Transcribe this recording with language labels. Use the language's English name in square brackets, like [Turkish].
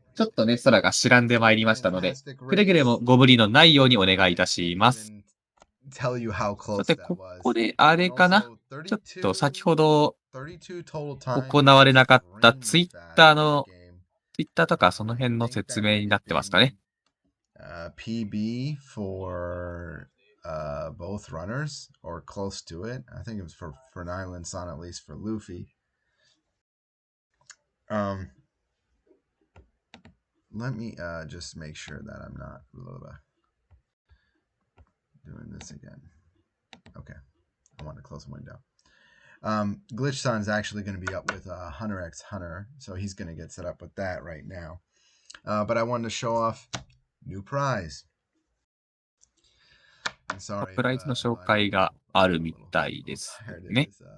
[Japanese] ちょっとね、空が白んでまいりましたので、くれぐれもご無理のないようにお願いいたします。さて、ここであれかな。ちょっと先ほど行われなかったツイッターとかその辺の説明になってますかね。 [English] PB for both runners or close to it. I think it was for Nyland Son, at least for Luffy. Let me just make sure that I'm not doing this again. Okay, I want to close the window. Glitchson is actually going to be up with Hunter x Hunter, so he's going to get set up with that right now. But I wanted to show off new prize. [Japanese] プライズの紹介があるみたいですね。